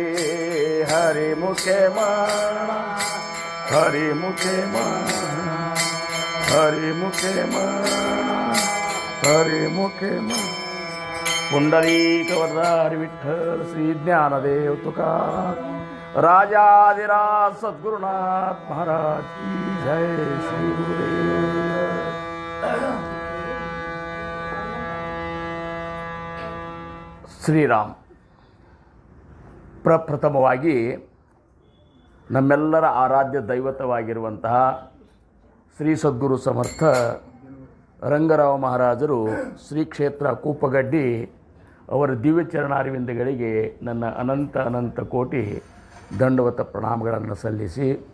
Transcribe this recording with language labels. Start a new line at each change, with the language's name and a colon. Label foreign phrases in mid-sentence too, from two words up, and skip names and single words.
Marathi: हरिमुखे म्हणा, हरिमुखे म्हणा, हरिमुखे म्हणा, हरिमुखे म्हणा. पुंडलीक वरदार विठ्ठल श्री ज्ञानदेव तुकाराम. राजाधिराज सद्गुरुनाथ महाराज की जय. श्री गुरुदेव.
Kannada: ಶ್ರೀರಾಮ್. ಪ್ರಪ್ರಥಮವಾಗಿ ನಮ್ಮೆಲ್ಲರ ಆರಾಧ್ಯ ದೈವತವಾಗಿರುವಂತಹ ಶ್ರೀ ಸದ್ಗುರು ಸಮರ್ಥ ರಂಗರಾವ್ ಮಹಾರಾಜರು ಶ್ರೀ ಕ್ಷೇತ್ರ ಕೂಪಗಡ್ಡಿ ಅವರ ದಿವ್ಯ ಚರಣಾರವಿಂದಗಳಿಗೆ ನನ್ನ ಅನಂತ ಅನಂತ ಕೋಟಿ ದಂಡವತ ಪ್ರಣಾಮಗಳನ್ನು ಸಲ್ಲಿಸಿ,